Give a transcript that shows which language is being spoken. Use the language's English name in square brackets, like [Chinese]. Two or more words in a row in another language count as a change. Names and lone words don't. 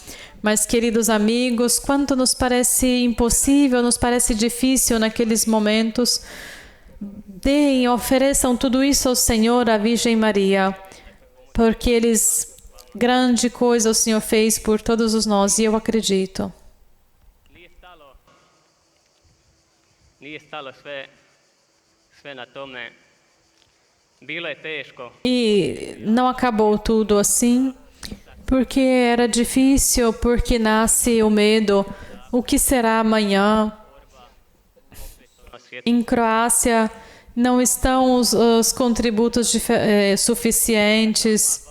[Portuguese] Mas, queridos amigos, quanto nos parece impossível, nos parece difícil naqueles momentos, deem, ofereçam tudo isso ao Senhor, à Virgem Maria, porque grande coisa o Senhor fez por todos os nós, e eu acredito. [Croatian] Nije stalo sve na tome. Bilo je teško. [Portuguese] E não acabou tudo assim, porque era difícil, porque nasce o medo. O que será amanhã? Em Croácia não estão os contributos suficientes.